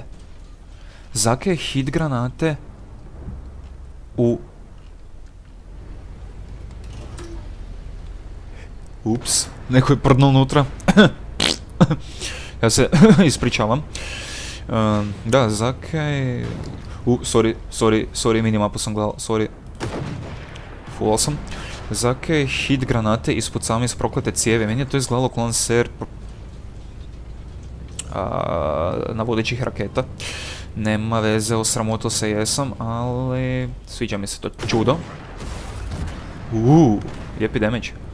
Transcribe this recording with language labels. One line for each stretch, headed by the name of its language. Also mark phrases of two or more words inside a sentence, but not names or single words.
Croatian: Zake hit granate u... Ups, neko je prdnuo unutra. Ja se ispričavam. Da, zakaj... sorry, minimapu sam gledal, sorry. Fulal sam. Zakaj hit granate ispucam iz proklete cijevi? Meni je to izgledalo kao lancer navodećih raketa. Nema veze, osramotio se jesam, ali sviđa mi se to čudo. Lijepi damage.